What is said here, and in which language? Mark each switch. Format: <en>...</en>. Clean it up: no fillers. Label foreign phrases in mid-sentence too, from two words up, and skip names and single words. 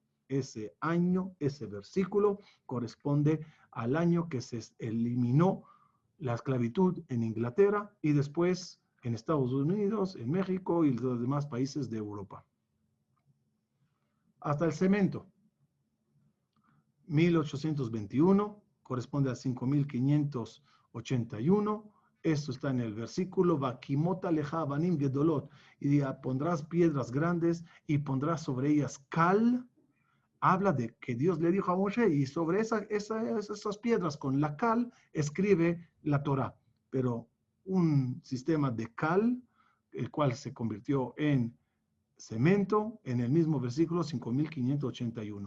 <es>Ese año, ese versículo, corresponde al año que se eliminó la esclavitud en Inglaterra y después en Estados Unidos, en México y los demás países de Europa. Hasta el cemento. 1821, corresponde al 5581. Esto está en el versículo,</es> <he>והקמות לך אבנים גדלות,</he> <es>y pondrás piedras grandes y pondrás sobre ellas cal. Habla de que Dios le dijo a Moshe, y sobre esas piedras con la cal escribe la Torah. Pero un sistema de cal, el cual se convirtió en cemento, en el mismo versículo 5581.</es>